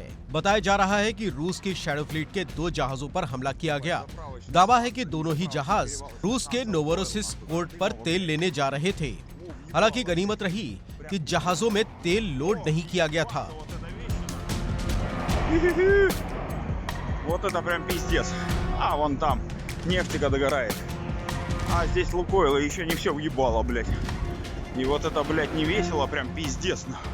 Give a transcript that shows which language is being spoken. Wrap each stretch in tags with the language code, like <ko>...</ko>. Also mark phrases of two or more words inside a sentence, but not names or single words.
<hi>बताया जा रहा है कि रूस की</hi> <en>shadow fleet</en> <hi>के 2 जहाजों पर हमला किया गया। दावा है कि दोनों ही जहाज रूस के नोवोरोसिस्क पोर्ट पर तेल लेने जा रहे थे। हालांकि गनीमत रही कि जहाजों में तेल लोड नहीं किया गया था।</hi> <ru>Вот это прям пиздец. А вон там нефтика догорает. А здесь Лукойл, и еще не все въебало, блядь. И вот это, блядь, не весело, прям пиздец.</ru>